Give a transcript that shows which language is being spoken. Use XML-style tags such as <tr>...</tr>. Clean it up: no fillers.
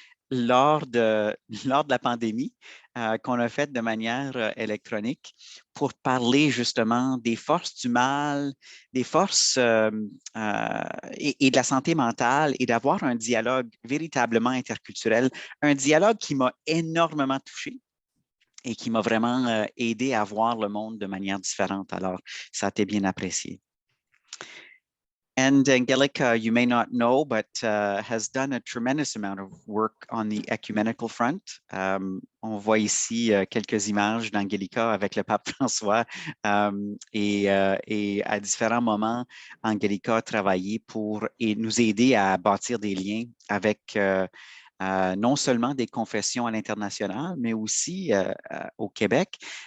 <fr>lors de la pandémie qu'on a fait de manière électronique pour parler justement des forces du mal, des forces et de la santé mentale et d'avoir un dialogue véritablement interculturel, un dialogue qui m'a énormément touché et qui m'a vraiment aidé à voir le monde de manière différente. Alors, ça a été bien apprécié.</fr> <en>And Angelica, you may not know, but has done a tremendous amount of work on the ecumenical front.</en> <fr>On voit ici quelques images d'Angelica avec le pape François et à différents moments, Angelica a travaillé pour nous aider à bâtir des liens avec non seulement des confessions à l'international, mais aussi au Québec.</fr>